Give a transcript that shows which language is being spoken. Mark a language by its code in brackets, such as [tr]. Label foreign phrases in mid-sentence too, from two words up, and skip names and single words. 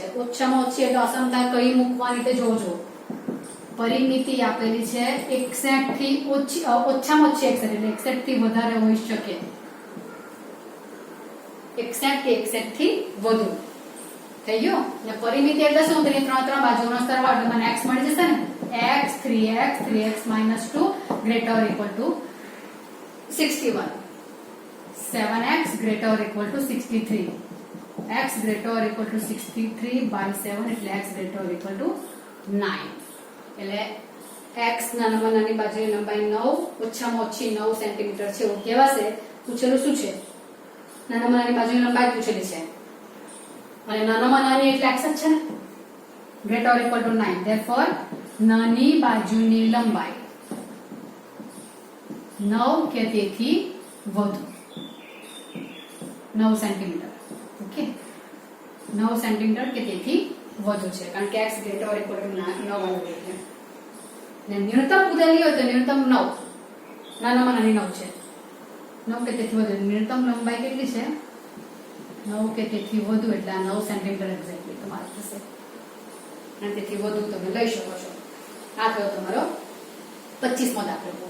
[gu] ઓછામાં ઓછી એટલે અસમતા કઈ મૂકવાની તે જોજો. પરિમિતિ આપેલી છે 1 સેન્ટ થી ઓછી, ઓછામાં ઓછી 1 સેન્ટ એટલે 1 સેન્ટ થી વધારે હોઈ શકે. 1 સેન્ટ કે 1 સેન્ટ થી વધુ. થઈ ગયું. અને પરિમિતિ એટલે શું? તેની 3 બાજુનો સરવાળો એટલે મને x મળી જશે ને. [en] x 3x 3x - 2 greater or equal to 61. 7x greater or equal to 63. x greater or equal to 63 by 7 એટલે x greater or equal to 9. [gu] એટલે x નાનામાં નાની બાજુની લંબાઈ 9 ઓછામાં ઓછી 9 સેન્ટીમીટર છે એવું કહેવાશે. પૂછેલું શું છે? નાનામાં નાની બાજુની લંબાઈ પૂછેલી છે અને નાનામાં નાની એટલે x જ છે ને. [en] greater or equal to 9. therefore [gu] નાની બાજુની લંબાઈ 9 કે તેથી વધુ 9 સેન્ટીમીટર. ઓકે, 9 સેન્ટીમીટર કે તેથી વધુ છે કારણ કે [en] x greater or equal to 9 [gu] વાળું એટલે. ને ન્યૂનતમ પૂછેલી હોય તો ન્યૂનતમ 9, નાનામાં નાની 9 છે. 9 કે તેથી વધુ. ન્યૂનતમ લંબાઈ કેટલી છે? 9 કે તેથી વધુ એટલે આ 9 સેન્ટીમીટર એક્ઝેક્ટલી તમારે થશે. અને તેથી વધુ તમે લઈ શકો છો. આ થયો તમારો 25મો દાખલો પૂરો.